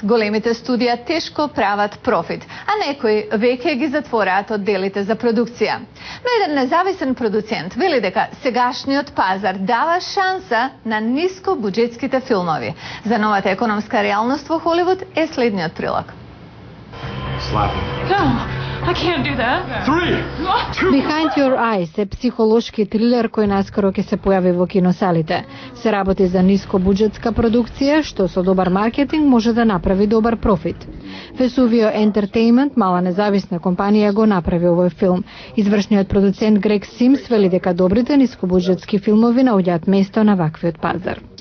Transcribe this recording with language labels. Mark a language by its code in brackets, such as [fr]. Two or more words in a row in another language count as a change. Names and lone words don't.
[mk] Големите студија тешко прават профит, а некои веќе ги затвораат одделите за продукција. Но еден независен продуцент вели дека сегашниот пазар дава шанса на ниско буџетските филмови. За новата економска реалност во Холивуд е следниот прилог. [en] I can't do that. [mk] 3, 2, Behind Your Eyes е психолошки трилер кој наскоро ќе се појави во киносалите. Се работи за нискобуџетска продукција, што со добар маркетинг може да направи добар профит. Vesuvio Entertainment, мала независна компанија, го направи овој филм. Извршниот продуцент Грег Симс вели дека добрите нискобуџетски филмови наоѓаат место на ваквиот пазар.